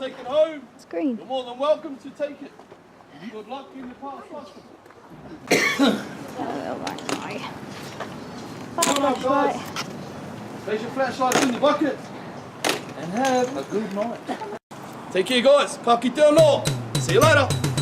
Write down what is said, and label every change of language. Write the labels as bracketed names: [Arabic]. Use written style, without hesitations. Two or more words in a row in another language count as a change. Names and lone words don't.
[English] to take it home, It's green. you're more than welcome to take it. Good luck in the past custom. Oh, right. Come on, guys. Place your flashlights in the bucket and have a good night. Take care, guys. [Māori] Ka kite anō. [English] See you later.